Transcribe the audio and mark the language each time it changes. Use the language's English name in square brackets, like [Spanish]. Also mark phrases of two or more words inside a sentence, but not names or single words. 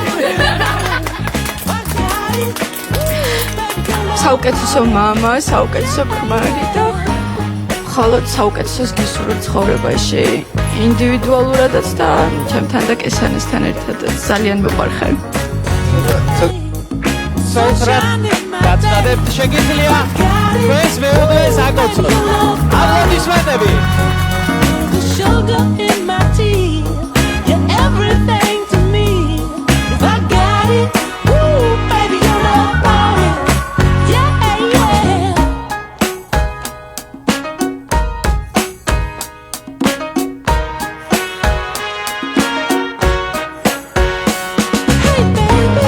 [Georgian] საუკეთესო მამა, საუკეთესო ქმარი და მხოლოდ საუკეთესოს გისურვებ ცხოვრებაში, ინდივიდუალურადაც და ჩემთან და კესანესთან ერთადაც. ძალიან მიყვარხარ. სოც რა დაწყებთ შეგიძლია Friends, მეუღლე საკოცრო. Aplodismentები. [English] Sugar in my tea. You're everything to me. If I got it, ooh, baby, you know about it. Yeah, yeah. Hey, baby.